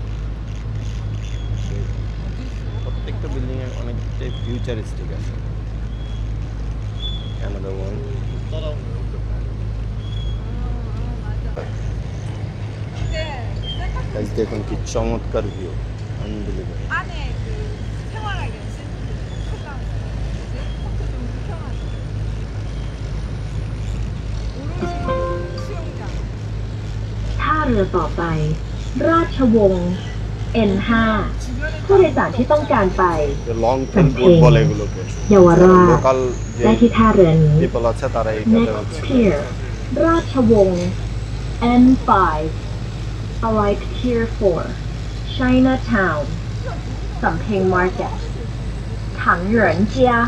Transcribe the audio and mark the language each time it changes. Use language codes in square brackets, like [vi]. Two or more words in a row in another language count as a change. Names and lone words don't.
[bn] প্রত্যেকটা বিল্ডিং এ অনেকটাই ফিউচারিস্টিক আছে। [en] another one. [bn] দেখুন কি চমৎকার ভিউ, আনবিলিভেবল। [th] ท่าเรือต่อไป ราชวงศ์ N5 ผู้โดยสารที่ต้องการไป [en] long tail boat [bn] বলে এগুলোকে। [th] เยาวราช [bn] লোকাল যে [th] และที่ท่าเรือนี้ [bn] পিপল আছে তারা এটাতে Next হচ্ছে [en] Pier ราชวงศ์ N5 Arrive Pier 4 Chinatown สำเพ็ง Market ถังเหรินเจีย